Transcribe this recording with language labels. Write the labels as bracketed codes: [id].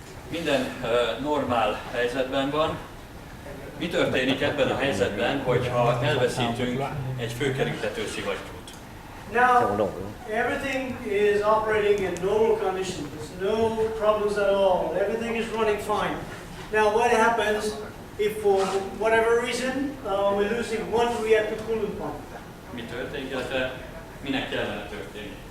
[hu] Minden normál helyzetben van. Mi történik ebben a helyzetben, hogyha elveszítünk egy főkerítető szivattyút? [en] Now, everything is operating in normal conditions. There's no problems at all. Everything is running fine. Now, what happens if for whatever reason we're losing one reactor coolant pump? [hu] Mi történik, illetve minek kellene történni?